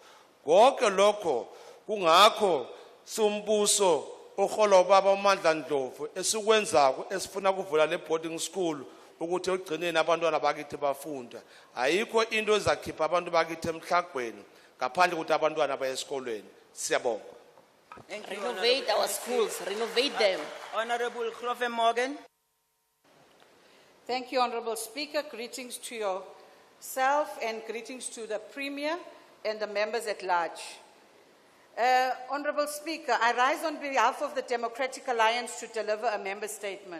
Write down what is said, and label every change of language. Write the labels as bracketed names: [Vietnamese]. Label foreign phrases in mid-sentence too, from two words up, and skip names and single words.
[Zulu] Konke lokho kungakho sombuso ohola ubaba uMandla Ndlovu esikwenzako esifuna kuvula le [English] boarding school [Zulu] ukuthi ugcineni abantwana bakithi bafunda. Ayikho into ezakhipha abantu bakithi emhlagweni ngaphandle ukuthi abantwana baye esikolweni. Siyabonga. [English] Renovate our schools, renovate them. Honorable Clover Morgan. Thank you, Honorable Speaker. Greetings to yourself and greetings to the Premier and the members at large. Honorable Speaker, I rise on behalf of the Democratic Alliance to deliver a member statement.